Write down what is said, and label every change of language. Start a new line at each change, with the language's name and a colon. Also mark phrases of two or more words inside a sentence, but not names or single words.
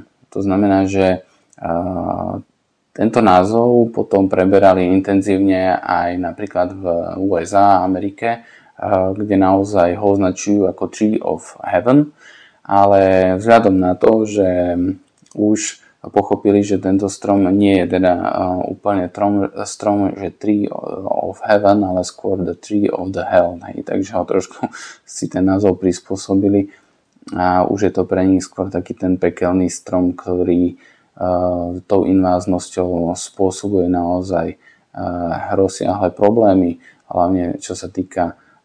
Slovak: To znamená, že tento názov potom preberali intenzívne aj napríklad v USA a Amerike, kde naozaj ho označujú ako
English: Tree of Heaven,
Slovak: ale vzhľadom na to, že už pochopili, že tento strom nie je teda úplne strom, že
English: Tree of Heaven,
Slovak: ale skôr
English: the Tree of the Hell.
Slovak: Takže ho trošku si ten názov prispôsobili a už je to pre nich skôr taký ten pekelný strom, ktorý tou inváznosťou spôsobuje naozaj rozsiahle problémy, hlavne čo sa týka